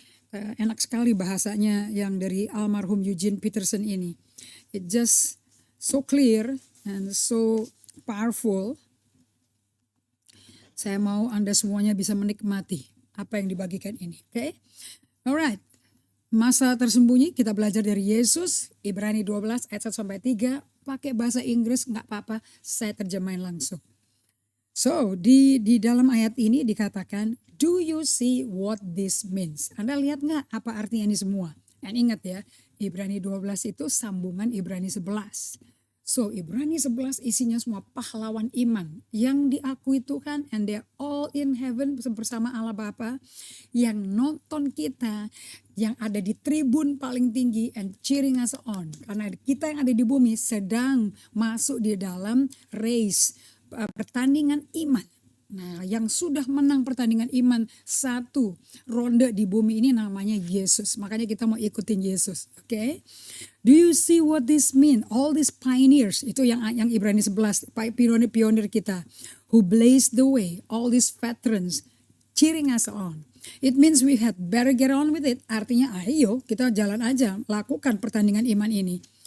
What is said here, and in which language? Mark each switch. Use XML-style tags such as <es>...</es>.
<id>Enak sekali bahasanya yang dari almarhum Eugene Peterson ini.</id> <en>It just so clear and so powerful.</en> <id>Saya mau Anda semuanya bisa menikmati apa yang dibagikan ini. Okay? Alright. Masa tersembunyi kita belajar dari Yesus, Ibrani 12 ayat 1 sampai 3. Pakai bahasa Inggris nggak apa-apa, saya terjemahin langsung. So, di dalam ayat ini dikatakan,</id> <en>do you see what this means?</en> <id>Anda lihat nggak apa artinya ini semua? Dan ingat ya, Ibrani 12 itu sambungan Ibrani 11. So, Ibrani 11 isinya semua pahlawan iman yang diakui Tuhan,</id> <en>and they're all in heaven</en> <id>bersama Allah Bapa, yang nonton kita, yang ada di tribun paling tinggi</id> <en>and cheering us on.</en> <id>Karena kita yang ada di bumi sedang masuk di dalam race, pertandingan iman. Nah, yang sudah menang pertandingan iman satu ronde di bumi ini namanya Yesus. Makanya kita mau ikutin Yesus. Okay?</id> <en>Do you see what this mean? All these pioneers,</en> <id>itu yang Ibrani 11, pionir kita,</id> <en>who blazed the way, all these veterans cheering us on. It means we had better get on with it.</en> <id>Artinya ayo kita jalan aja, lakukan pertandingan iman ini.</id>